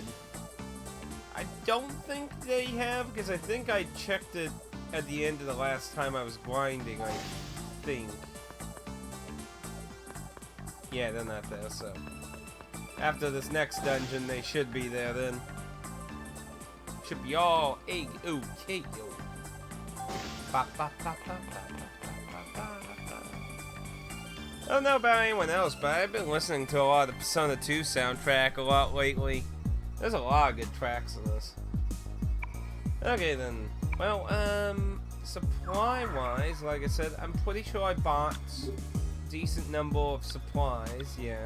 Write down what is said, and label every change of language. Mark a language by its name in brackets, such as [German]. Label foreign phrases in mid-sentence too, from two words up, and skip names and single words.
[English] I don't think they have, because I think I checked it at the end of the last time I was grinding, I think. Yeah, they're not there, so... After this next dungeon, they should be there then. Should be all egg okay, yo. Ba, ba, ba, ba, ba, ba, ba, ba. I don't know about anyone else, but I've been listening to a lot of the Persona 2 soundtrack a lot lately. There's a lot of good tracks in this. Okay then. Well, supply-wise, like I said, I'm pretty sure I bought a decent number of supplies, yeah.